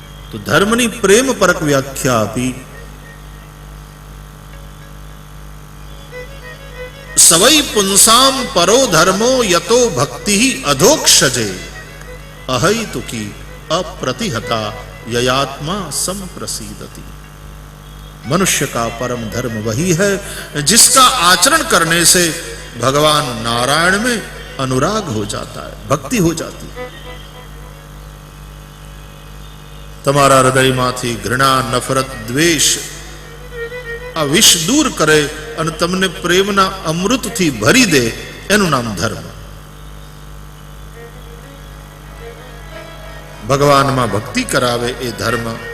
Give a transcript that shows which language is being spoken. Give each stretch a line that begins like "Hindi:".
Gujarati: તો ધર્મની પ્રેમપરક વ્યાખ્યા આપી.
Sanskrit: સવૈ પુંસામ પરો ધર્મો યતો ભક્તિ અધોક્ષજે અહૈતુકી अप्रतिहता ययात्मा संप्रसीदति.
Hindi: मनुष्य का परम धर्म वही है जिसका आचरण करने से भगवान नारायण में अनुराग हो जाता है, भक्ति हो जाती है.
Gujarati: તમારા હૃદયમાંથી ઘૃણા, નફરત, દ્વેષ આ વિષ દૂર કરે અને તમને પ્રેમના અમૃતથી ભરી દે, એનું નામ ધર્મ. ભગવાનમાં ભક્તિ કરાવે એ ધર્મ.